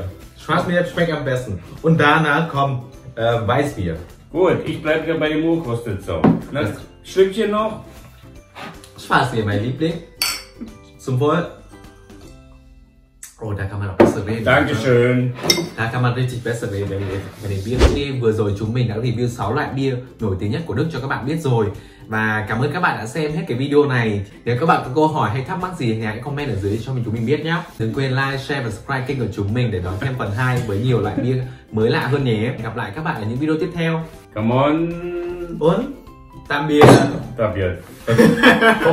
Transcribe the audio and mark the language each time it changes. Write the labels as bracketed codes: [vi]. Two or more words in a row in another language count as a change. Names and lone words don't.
[de] Schwarzbier schmeckt am besten. Und danach kommt Weißbier. Gut, ich bleibe wieder bei dem Urkostelsau. Das Schlückchen noch. Schwarzbier, mein Liebling. Zum Wohl. Oh, da kann man auch besser reden. Dankeschön. Da kann man richtig besser reden. [vi] Về bia thì vừa rồi chúng mình đã review 6 loại bia nổi tiếng nhất của Đức cho các bạn biết rồi. Và cảm ơn các bạn đã xem hết cái video này. Nếu các bạn có câu hỏi hay thắc mắc gì thì hãy comment ở dưới cho chúng mình biết nhé. Đừng quên [en] like, share [vi] và subscribe kênh của chúng mình để đón xem phần 2 với nhiều loại bia mới lạ hơn nhé. Gặp lại các bạn ở những video tiếp theo. [en] Come on. [vi] Und tạm biệt. Tạm biệt.